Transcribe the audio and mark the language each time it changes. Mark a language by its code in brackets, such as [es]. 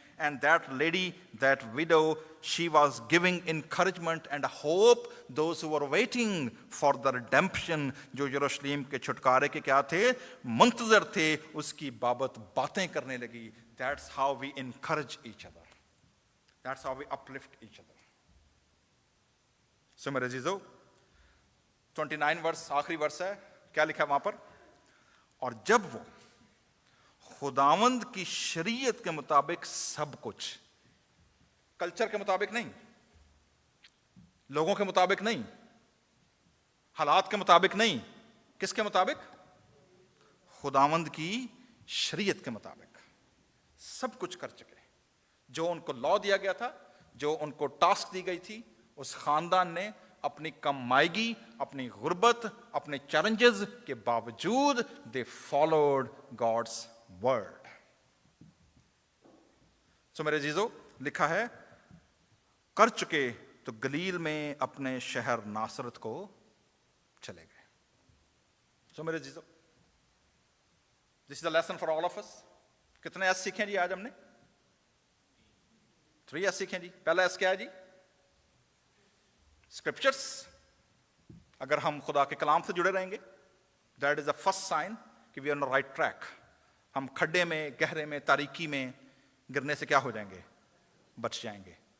[en] And that lady, that widow, she was giving encouragement and hope those who were waiting for the redemption. [ur] جو یروشلیم کے چھٹکارے کے کیا تھے, منتظر تھے, اس کی بابت باتیں کرنے لگی. [en] That's how we encourage each other. That's how we uplift each other. [ur] So میرے عزیزو, 29 ورس آخری ورس ہے, کیا لکھا وہاں پر, اور جب وہ خداوند کی شریعت کے مطابق سب کچھ, کلچر کے مطابق نہیں, لوگوں کے مطابق نہیں, حالات کے مطابق نہیں, کس کے مطابق, خداوند کی شریعت کے مطابق سب کچھ کر چکے. جو ان کو لا دیا گیا تھا, جو ان کو ٹاسک دی گئی تھی, اس خاندان نے اپنی کمائیگی, اپنی غربت, اپنے چیلنجز کے باوجود [en] they followed God's word. [ur] سو میرے عزیزو, لکھا ہے کر چکے تو گلیل میں اپنے شہر ناصرت کو چلے گئے. سو میرے عزیزو, [en] this is a lesson for all of us. [ur] کتنے ایس سیکھیں جی آج ہم نے, 3 ایس سیکھیں جی. پہلا ایس کیا ہے جی, اسکرپچرس. اگر ہم خدا کے کلام سے جڑے رہیں گے, [en] That is a first sign کہ we are on the right track. [ur] ہم کھڈے میں, گہرے میں, تاریکی میں گرنے سے کیا ہو جائیں گے, بچ جائیں گے.